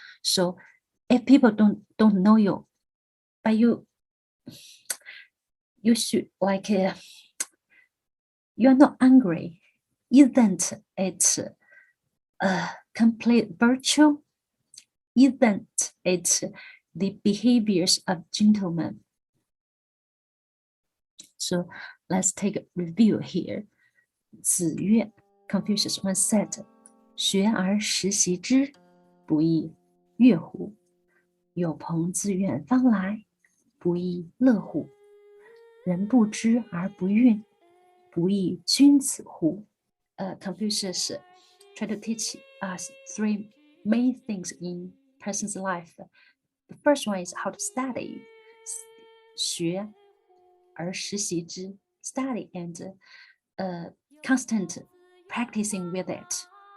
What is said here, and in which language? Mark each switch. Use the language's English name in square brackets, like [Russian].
[English] So if people don't know you, but you should like you're not angry. Isn't it a complete virtue? Isn't it the behaviors of gentlemen? So let's take a review here. [Chinese] 子曰, [English] Confucius once said, [Chinese] 学而时习之, 不亦乐乎? 有朋自远方来, 不亦乐乎? 人不知而不愠, 不亦君子乎? [English] Confucius tried to teach us three main things in person's life. The first one is how to study. [Chinese] 学而时习之, [English] study and constant practicing with it.